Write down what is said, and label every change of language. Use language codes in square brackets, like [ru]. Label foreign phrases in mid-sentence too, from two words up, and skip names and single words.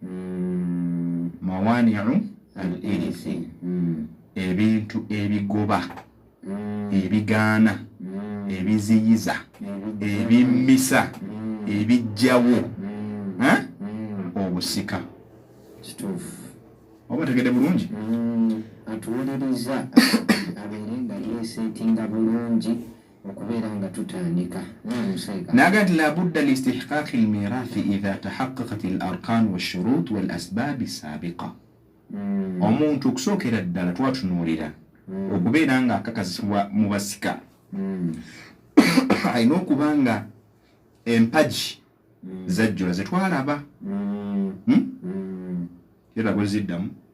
[ar] موانع الإرث [lg] ebintu ebigoba ebigaana ebiziyiza ebimmisa ebijjawo obusika oba tegedde bulungi atuwuliriza abeere nga yeeseetinga bulungi [ar] ناقد لابد لاستحقاق الميراث إذا تحققت الأركان والشروط والأسباب السابقة. [lg] omuntu kusokera ddala twatunuulira okubeera nga akakasibwa mu basika alina okuba nga empagi zajjula ze twalaba era bwe ziddamu